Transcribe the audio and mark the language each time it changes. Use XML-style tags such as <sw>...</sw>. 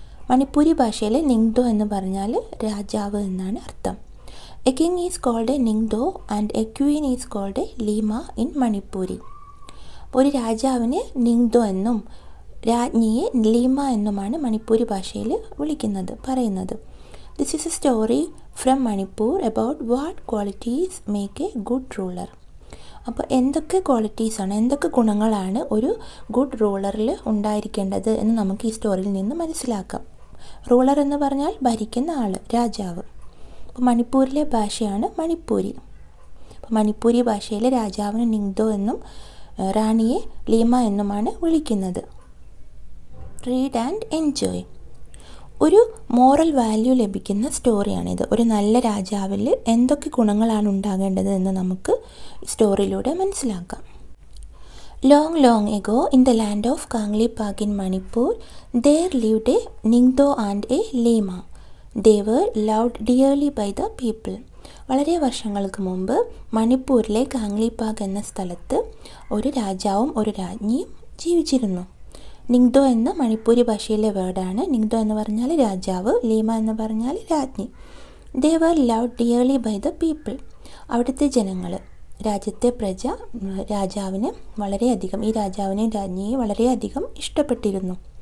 <ml>മണിപ്പൂരി ഭാഷയിൽ നിങ്തോ എന്ന് പറഞ്ഞാൽ രാജാവ് എന്നാണ് അർത്ഥം.</ml> <en>A king is called a ningthou and a queen is called a leima in Manipuri.</en> <ml>ഒരു രാജാവിനെ നിങ്തോ എന്നും രാജ്ഞിയെ ലീമ എന്നുമാണ് മണിപ്പൂരി ഭാഷയിൽ പറയുന്നത്.</ml> <en>This is a story from Manipur about what qualities make a good ruler.</en> <ml>അപ്പോൾ എന്തൊക്കെ ക്വാളിറ്റീസാണ്, എന്തൊക്കെ ഗുണങ്ങളാണ് ഒരു ഗുഡ് റൂളറിൽ ഉണ്ടായിരിക്കേണ്ടത് എന്ന് നമുക്ക് ഈ സ്റ്റോറിയിൽ നിന്ന് മനസ്സിലാക്കാം. റൂളർ എന്ന് പറഞ്ഞാൽ ഭരിക്കുന്ന ആൾ, രാജാവ്. അപ്പോൾ മണിപ്പൂരിലെ ഭാഷയാണ് മണിപ്പൂരി. അപ്പോൾ മണിപ്പൂരി ഭാഷയിൽ രാജാവിനെ നിങ്തോ എന്നും റാണിയെ ലീമ എന്നുമാണ് വിളിക്കുന്നത്.</ml> <en>Read and enjoy.</en> <ml>ഒരു മോറൽ വാല്യൂ ലഭിക്കുന്ന സ്റ്റോറിയാണിത്. ഒരു നല്ല രാജാവിൽ എന്തൊക്കെ ഗുണങ്ങളാണ് ഉണ്ടാകേണ്ടത് എന്ന് നമുക്ക് സ്റ്റോറിയിലൂടെ മനസ്സിലാക്കാം.</ml> <en>Long long ago in the land of Kangleipak in Manipur there lived a ningthou and a leima. They were loved dearly by the people.</en> <ml>വളരെ വർഷങ്ങൾക്ക് മുമ്പ് മണിപ്പൂരിലെ കാംഗ്ലിപാക് എന്ന സ്ഥലത്ത് ഒരു രാജാവും ഒരു രാജ്ഞിയും ജീവിച്ചിരുന്നു. നിങ്തോ എന്ന മണിപ്പൂരി ഭാഷയിലെ വേർഡാണ്. നിങ്തോ എന്ന് പറഞ്ഞാൽ രാജാവ്, ലീമ എന്ന് പറഞ്ഞാൽ രാജ്ഞി.</ml> <en>They were loved dearly by the people.</en> <ml>അവിടുത്തെ ജനങ്ങൾ, രാജ്യത്തെ പ്രജ രാജാവിനെ വളരെയധികം, ഈ രാജാവിനെയും രാജ്ഞിയെയും വളരെയധികം ഇഷ്ടപ്പെട്ടിരുന്നു.</ml>